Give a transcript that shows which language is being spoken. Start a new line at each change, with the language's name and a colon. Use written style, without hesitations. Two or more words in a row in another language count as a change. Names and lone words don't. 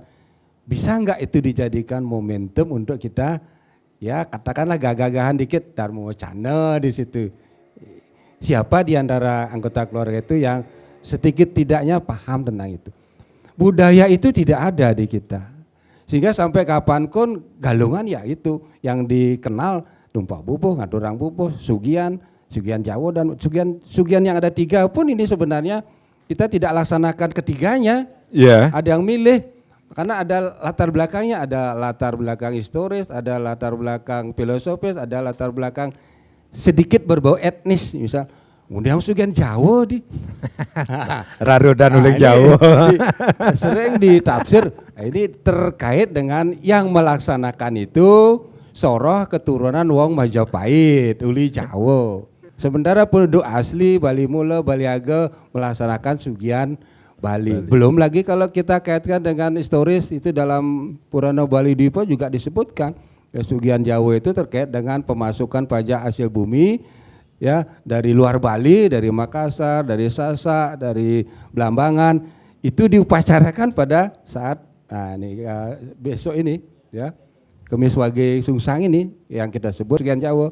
Indonesian: Bisa enggak itu dijadikan momentum untuk kita ya katakanlah gagah-gagahan dikit darmo wacana di situ. Siapa di antara anggota keluarga itu yang sedikit tidaknya paham tentang itu. Budaya itu tidak ada di kita. Sehingga sampai kapanpun Galungan ya itu yang dikenal tumpah bubuh,
Balinese: ngaturang bubuh,
Indonesian: sugian Jawa dan sugian yang ada 3 pun ini sebenarnya kita tidak laksanakan ketiganya. Yeah. Ada yang milih karena ada latar belakangnya, ada latar belakang historis, ada latar belakang filosofis, ada latar belakang sedikit berbau etnis, misal Undang Sugian Jawa di Raro dan Uling ini Jawa. sering ditafsir ini terkait dengan yang melaksanakan itu soroh keturunan wong Majapahit,
Balinese: uli Jawa.
Indonesian: Sementara penduduk asli Bali Mula, Bali Age melaksanakan Sugian Bali. Belum lagi kalau kita kaitkan dengan historis itu dalam Purana Bali Dipa juga disebutkan ya, Sugian Jawa itu terkait dengan pemasukan pajak hasil bumi ya dari luar Bali, dari Makassar, dari Sasak, dari Blambangan itu diupacarakan pada saat besok ini ya Kemis Wage Sungsang ini yang kita sebut Sugian Jawa.